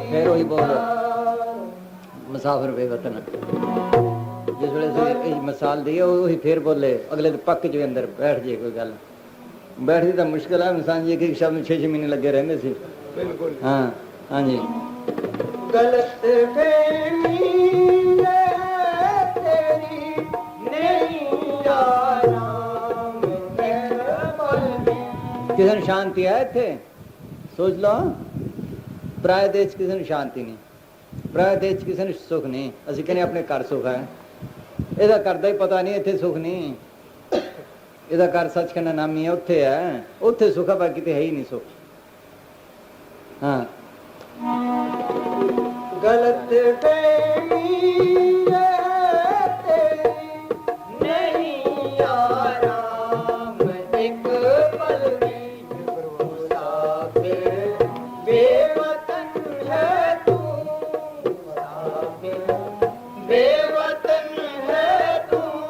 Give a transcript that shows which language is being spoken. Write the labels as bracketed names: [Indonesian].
[Punjabi] ਉਹੀ ਬੋਲ ਮੁਸਾਫਿਰ ਬੇਵਤਨ ਜਿਸ ਵੇਲੇ ਅਸੀਂ ਇਹ ਮਿਸਾਲ ਦਈਏ ਉਹੀ ਫੇਰ ਬੋਲੇ ਅਗਲੇ ਦੇ ਪੱਕ ਚ ਅੰਦਰ ਬੈਠ ਜੇ ਕੋਈ ਗੱਲ ਬੈਠਦੀ ਤਾਂ ਮੁਸ਼ਕਿਲ ਹੈ ਇਨਸਾਨ ਜੀ ਕਿ ਸ਼ਬਦ 6 ਮਹੀਨੇ ਲੱਗੇ ਰਹਿੰਦੇ ਸੀ ਬਿਲਕੁਲ ਹਾਂ ਹਾਂਜੀ [Hindi] गलत फहमी है तेरी नहीं आराम [Punjabi] ਕਿਸੇ ਨੂੰ ਸ਼ਾਂਤੀ ਹੈ ਇੱਥੇ ਸੋਚ ਲਓ ਪਰਾਏ ਦੇਸ਼ ਕਿਸੇ ਨੂੰ ਸ਼ਾਂਤੀ ਨਹੀਂ ਪਰਾਏ ਦੇਸ਼ ਕਿਸੇ ਨੂੰ ਸੁੱਖ ਨਹੀਂ ਅਸੀਂ ਕਹਿੰਦੇ ਆਪਣੇ ਘਰ ਸੁੱਖ ਹੈ ਇਹਦਾ ਘਰ ਦਾ ਹੀ ਪਤਾ ਨਹੀਂ ਇੱਥੇ ਸੁੱਖ ਨਹੀਂ ਇਹਦਾ ਘਰ ਸੱਚਖੰਡ ਨਾਮੀ ਹੈ ਉੱਥੇ ਸੁੱਖ ਹੈ ਬਾਕੀ ਤੇ ਹੈ ਹੀ ਨਹੀਂ ਸੁੱਖ ਹਾਂ [Hindi] गलत फहमी है तेरी नहीं आराम एक पल की मुसाफिर बेवतन है तू मुसाफिर बेवतन है तू